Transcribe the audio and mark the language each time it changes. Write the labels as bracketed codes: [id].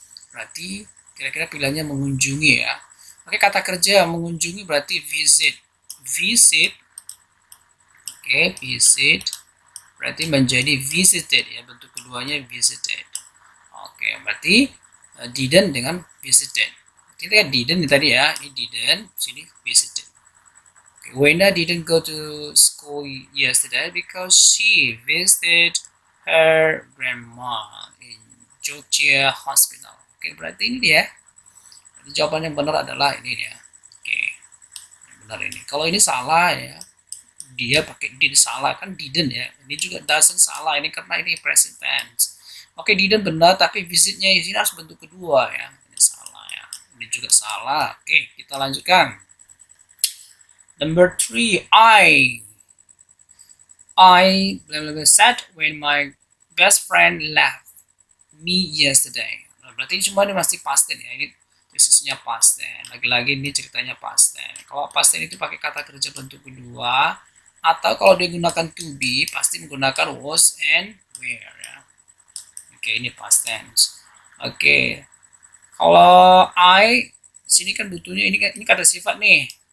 [id] Berarti kira-kira pilihannya mengunjungi ya. Oke, kata kerja mengunjungi berarti visit. Oke, visit berarti menjadi visited ya, bentuk keduanya visited. Oke, berarti didn't dengan visited. Kita kan didn't tadi ya, ini didn't, sini visited. [en] Okay, Wenda didn't go to school yesterday because she visited her grandma in Jogja Hospital. [id] Oke, berarti ini dia. Jawaban yang benar adalah ini ya. Oke, yang benar ini. Kalau ini salah ya, dia pakai did salah, kan didn't ya. Ini juga doesn't salah, ini karena ini present tense. Oke, didn't benar, tapi visitnya di sini harus bentuk kedua ya. Ini salah ya. Ini juga salah. Oke, kita lanjutkan. [en] Number 3, I blah, blah, blah, said when my best friend left me yesterday. [id] Nah, berarti cuma ini masih past tense ya. Ini khususnya past tense. Lagi-lagi ini ceritanya past tense. Kalau past tense itu pakai kata kerja bentuk kedua, atau kalau dia gunakan to be pasti menggunakan was and were ya. Oke, ini past tense. Oke. Kalau I sini kan butuhnya ini kata sifat nih.